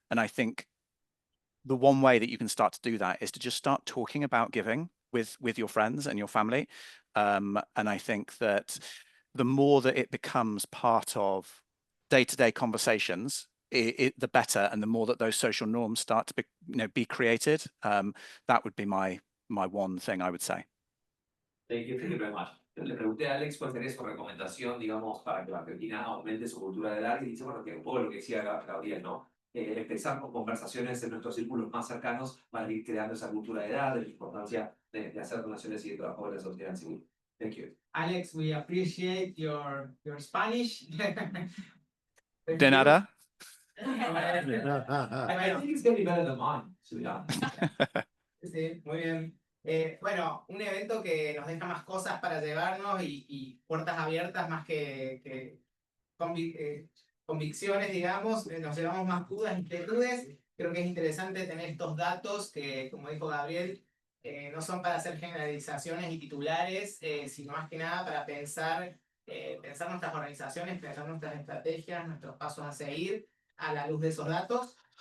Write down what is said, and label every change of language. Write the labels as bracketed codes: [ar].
[en] And I think the one way that you can start to do that is to just start talking about giving with your friends and your family. And I think that the more that it becomes part of day-to-day conversations, the better, and the more that those social norms start to be created. That would be my one thing I would say. Thank you very much. [es] Le pregunté a Alex cuál sería su recomendación, digamos, para que la Argentina aumente su cultura de dar, y dice, bueno, que un poco lo que decía Gabriel, ¿no? Empezar con conversaciones en nuestros círculos más cercanos para ir creando esa cultura de dar, de la importancia de hacer donaciones y de trabajo de la sociedad civil. [en] Thank you. Alex, we appreciate your Spanish. [es] De nada. [en] I think it's getting better than mine, to be honest. [es] Sí, muy bien. Bueno, un evento que nos deja más cosas para llevarnos y puertas abiertas más que convicciones, digamos. Nos llevamos más dudas, inquietudes. Creo que es interesante tener estos datos que, como dijo Gabriel, no son para hacer generalizaciones y titulares, sino más que nada para pensar nuestras organizaciones, pensar nuestras estrategias, nuestros pasos a seguir a la luz de esos datos.